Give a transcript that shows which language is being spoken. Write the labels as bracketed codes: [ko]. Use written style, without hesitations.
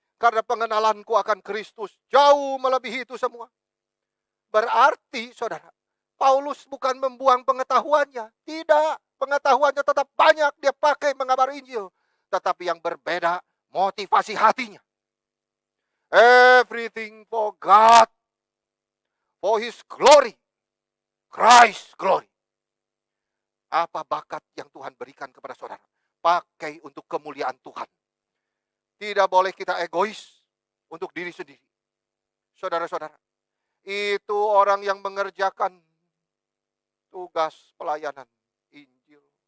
[id] Karena pengenalanku akan Kristus jauh melebihi itu semua. Berarti, saudara, Paulus bukan membuang pengetahuannya. Tidak, pengetahuannya tetap banyak dia pakai mengabari Injil. Tetapi yang berbeda, motivasi hatinya. [en] Everything for God, for His glory, Christ glory. [id] Apa bakat yang Tuhan berikan kepada saudara? Pakai untuk kemuliaan Tuhan. Tidak boleh kita egois untuk diri sendiri. Saudara-saudara, itu orang yang mengerjakan tugas pelayanan Injil.